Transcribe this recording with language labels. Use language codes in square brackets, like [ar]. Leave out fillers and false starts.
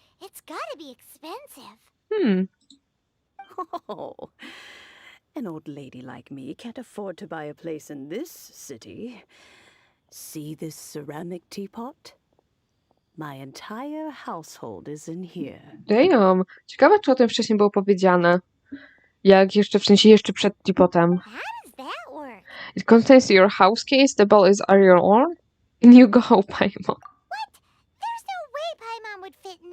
[en] It's gotta be expensive. Oh, an old lady like me can't afford to buy a place in this city. See this ceramic teapot? My entire household is in here. Damn. [pl] Ciekawe, czy o tym wcześniej było powiedziane. Jak jeszcze, w sensie jeszcze przed teapotem. [en] How does that work? It contains your house keys, the bell is your own, and you go, Paimon. What? There's no way Paimon would fit in there.